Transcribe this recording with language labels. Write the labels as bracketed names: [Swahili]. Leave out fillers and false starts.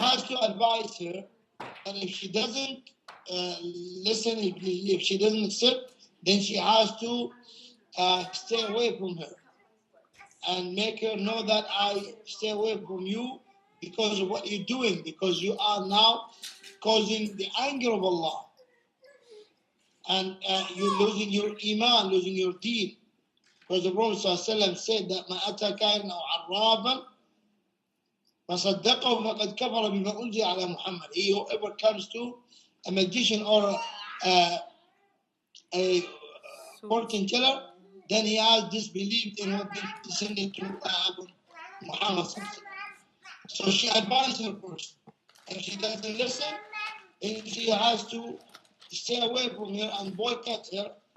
[English] has to advise her, and if she doesn't listen, if she doesn't accept, then she has to stay away from her and make her know that I stay away from you because of what you're doing, because you are now causing the anger of Allah. And you're losing your iman, losing your deen. Because the Prophet ﷺ said that [Arabic] ما أتى كائنا أو عرافا فصدقه فقد كفر بما أنزل على محمد. [English] Whoever comes to a magician or a fortune teller, then he has disbelieved in what they descended to Muhammad. So she advised her first. If she doesn't listen, then she has to stay away from her and boycott her.